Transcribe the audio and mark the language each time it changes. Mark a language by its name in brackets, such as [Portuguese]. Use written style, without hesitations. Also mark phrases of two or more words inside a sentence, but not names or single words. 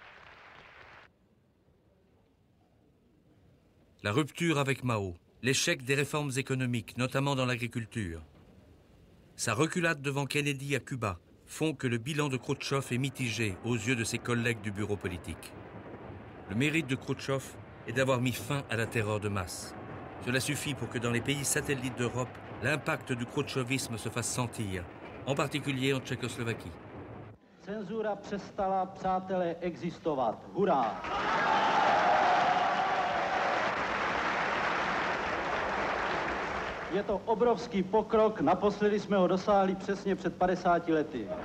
[French] La rupture avec Mao, l'échec des réformes économiques, notamment dans l'agriculture, sa reculade devant Kennedy à Cuba font que le bilan de Khrouchtchev est mitigé aux yeux de ses collègues du bureau politique. Le mérite de Khrouchtchev est d'avoir mis fin à la terreur de masse. Cela suffit pour que dans les pays satellites d'Europe, l'impact du khrouchtchevisme se fasse sentir, en particulier en Tchécoslovaquie. [Czech] Cenzura přestala, přátelé, existovat. Hurá! Je to obrovský pokrok, naposledy jsme ho dosáhli přesně před 50 lety.